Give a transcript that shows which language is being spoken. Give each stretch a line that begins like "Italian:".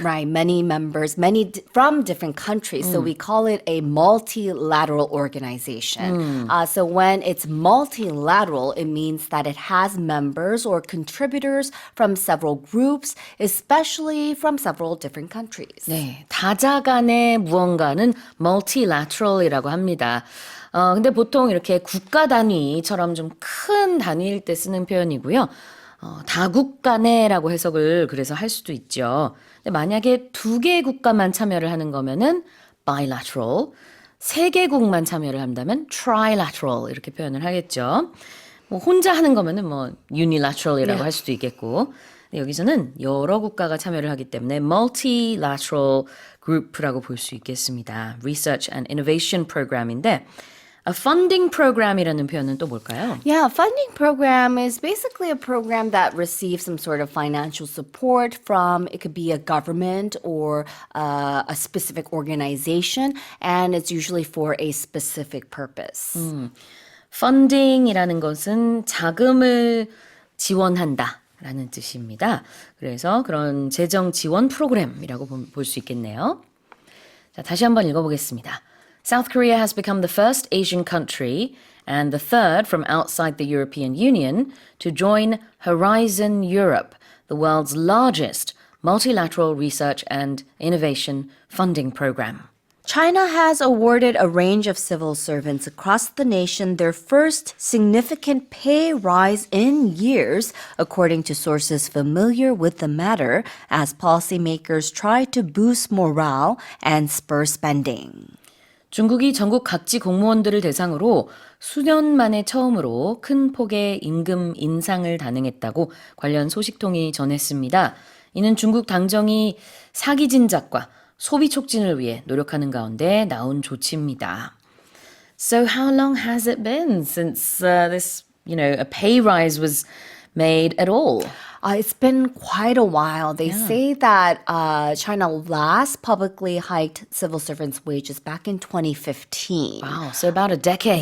English: Right, many members, from different countries. So we call it a multilateral organization. So when it's multilateral, it means that it has members or contributors from several groups, especially from several different countries.
Korean: 네, 다자간의 무언가는 multilateral이라고 합니다. 근데 보통 이렇게 국가 단위처럼 좀 큰 단위일 때 쓰는 표현이고요. 다국 간의라고 해석을 그래서 할 수도 있죠. 근데 만약에 두 개 국가만 참여를 하는 거면은 bilateral, 세 개국만 참여를 한다면 trilateral 이렇게 표현을 하겠죠. 뭐 혼자 하는 거면은 뭐 unilateral이라고 할 수도 있겠고. 근데 여기서는 여러 국가가 참여를 하기 때문에 multilateral group라고 볼 수 있겠습니다.
English: Research and Innovation Program인데 a funding program이라는
Korean: 표현은 또 뭘까요?
English: Yeah, a funding program is basically a program that receives some sort of financial support from, it could be a government or a specific organization, and it's usually for a specific purpose.
Korean: funding이라는 것은 자금을 지원한다 라는 뜻입니다. 그래서 그런 재정 지원 프로그램이라고 볼 수 있겠네요. 자, 다시 한번 읽어보겠습니다.
English: South Korea has become the first Asian country and the third from outside the European Union to join Horizon Europe, the world's largest multilateral research and innovation funding program. China has awarded a range of civil servants across the nation their first significant pay rise in years, according to sources familiar with the matter, as policymakers try to boost morale and spur spending.
Korean: 중국이 전국 각지 공무원들을 대상으로 수년 만에 처음으로 큰 폭의 임금 인상을 단행했다고 관련 소식통이 전했습니다. 이는 중국 당정이 사기 진작과 소비 촉진을 위해 노력하는 가운데 나온 조치입니다.
English: So how long has it been since this, a pay rise was made at all? It's been quite a while. They say that China last publicly hiked civil servants' wages back in 2015. Wow, so about a decade.